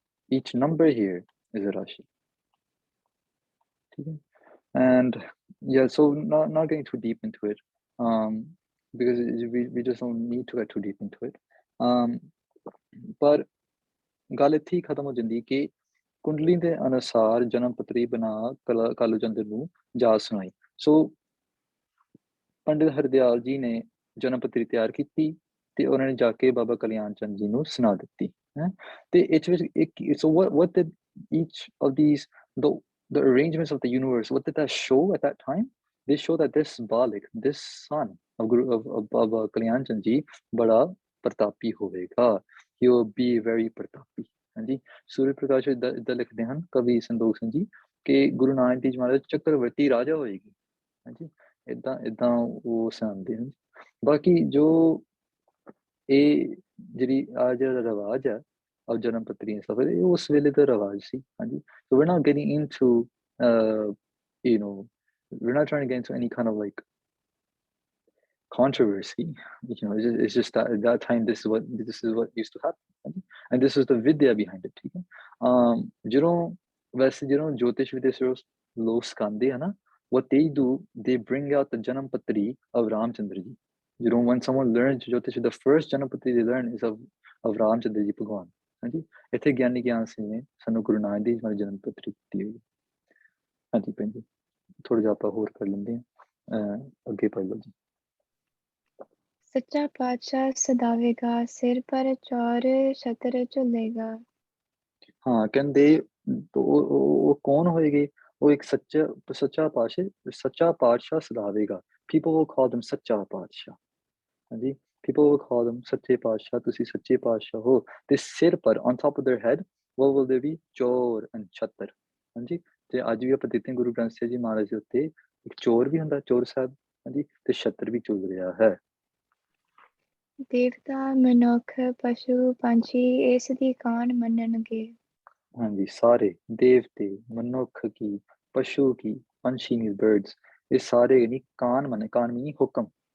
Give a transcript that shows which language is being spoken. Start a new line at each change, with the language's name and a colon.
English: Each number here is a Rashi. Okay? And yeah, so not getting too deep into it, because we just don't need to get too deep into it.
Punjabi: But ਗੱਲ ਇੱਥੇ ਹੀ ਖਤਮ ਹੋ ਜਾਂਦੀ ਕਿ ਕੁੰਡਲੀ ਦੇ ਅਨੁਸਾਰ ਜਨਮ ਪੱਤਰੀ ਬਣਾ ਕਾਲੂ ਚੰਦਰ ਨੂੰ ਜਾ ਸੁਣਾਈ। ਸੋ ਪੰਡਿਤ ਹਰਦਿਆਲ ਜੀ ਨੇ ਜਨਮ ਪੱਤਰੀ ਤਿਆਰ ਕੀਤੀ ਤੇ ਉਹਨਾਂ ਨੇ ਜਾ ਕੇ ਬਾਬਾ ਕਲਿਆਣ ਚੰਦ ਜੀ ਨੂੰ ਸੁਣਾ ਦਿੱਤੀ ਹੈ। ਤੇ ਇਸ ਵਿੱਚ
English: so what did each of these the arrangements of the universe, what did that show at that time? They show that this Balik, this son of Baba Kalyan Chand Ji,
Hindi: bada pratapi hovega.
English: He will be very pratapi.
Punjabi: ਹਾਂਜੀ, ਸੂਰਜ ਪ੍ਰਕਾਸ਼ ਇਦਾਂ ਲਿਖਦੇ ਹਨ ਕਵੀ ਸੰਦੋਖ ਸਿੰਘ ਜੀ ਕਿ ਗੁਰੂ ਨਾਨਕ ਦੇਵ ਜੀ ਮਹਾਰਾਜ ਚੱਕਰਵਰਤੀ ਰਾਜਾ ਹੋਏਗੀ। ਹਾਂਜੀ, ਇਦਾਂ ਉਹ ਸੁਣਾਉਂਦੇ ਹਨ। ਬਾਕੀ ਜੋ ਇਹ ਜਿਹੜੀ ਆ ਜਿਹੜਾ ਰਿਵਾਜ ਆ
English: of Janam Patri and stuff, it was really the Ravaj, see. So we're not getting into, we're not trying to get into any kind of like controversy. It's just that at that time, this is what used to happen, and this is the vidya behind it.
Hindi: Jyotish Vidya log skande hai na,
English: what they do, they bring out the Janam Patri of Ramchandra ji. When someone learns Jyotish, the first Janam Patri they learn is of Ramchandra ji Bhagwan.
Punjabi: ਹਾਂਜੀ, ਇੱਥੇ ਗਿਆਨੀ ਗਿਆਨ ਸਿੰਘ ਨੇ ਸਾਨੂੰ ਗੁਰੂ ਨਾਨਕ ਦੇਵ ਜੀ ਦੀ ਜਨਮ ਪੱਤਰੀ ਦਿੱਤੀ ਹੋਈ। ਹਾਂਜੀ ਭੈਣ ਜੀ, ਥੋੜਾ ਜਿਹਾ ਆਪਾਂ ਹੋਰ ਕਰ ਲੈਂਦੇ ਹਾਂ। ਅੱਗੇ ਪੜ੍ਹ ਲਓ ਜੀ। ਸੱਚਾ ਪਾਤਸ਼ਾਹ ਸਦਾਵੇਗਾ, ਸਿਰ ਪਰ ਚੌਰ ਛਤਰ ਝੁੱਲੇਗਾ। ਹਾਂ ਕਹਿੰਦੇ ਉਹ ਕੌਣ ਹੋਏਗੇ? ਉਹ ਇੱਕ ਸੱਚਾ ਪਾਤਸ਼ਾਹ ਸਦਾਵੇਗਾ।
English: People will call them
Punjabi: ਸੱਚਾ ਪਾਤਸ਼ਾਹ। ਹਾਂਜੀ,
English: people will call them
Punjabi: ਸੱਚੇ ਪਾਤਸ਼ਾਹ, ਤੁਸੀਂ ਸੱਚੇ ਪਾਤਸ਼ਾਹ ਹੋ। ਤੇ ਸਿਰ ਪਰ
English: on top of their head what will there be?
Punjabi: ਚੋਰ and ਛਤਰ। ਹਾਂਜੀ, ਤੇ ਅੱਜ ਵੀ ਆਪਾਂ ਦੇਖਦੇ ਗੁਰੂ ਗ੍ਰੰਥ ਸਾਹਿਬ ਜੀ ਮਹਾਰਾਜ ਦੇ ਉੱਤੇ ਇੱਕ ਚੋਰ ਵੀ ਹੁੰਦਾ, ਚੋਰ ਸਾਹਿਬ। ਹਾਂਜੀ, ਤੇ ਛਤਰ ਵੀ ਝੁੱਲ ਰਿਹਾ ਹੈ। ਦੇਵਤਾ, ਮਨੁੱਖ, ਪਸ਼ੂ, ਪੰਛੀ ਇਸ ਦੀ ਕਾਣ ਮੰਨਣਗੇ। ਹਾਂਜੀ, ਸਾਰੇ ਦੇਵਤੇ, ਮਨੁੱਖ ਕੀ, ਪਸ਼ੂ ਕੀ, ਪੰਛੀ
English: means birds,
Punjabi: ਇਹ ਸਾਰੇ ਨਹੀਂ ਕਾਣ ਮੰਨੇ। ਕਾਣ meaning ਹੁਕਮ।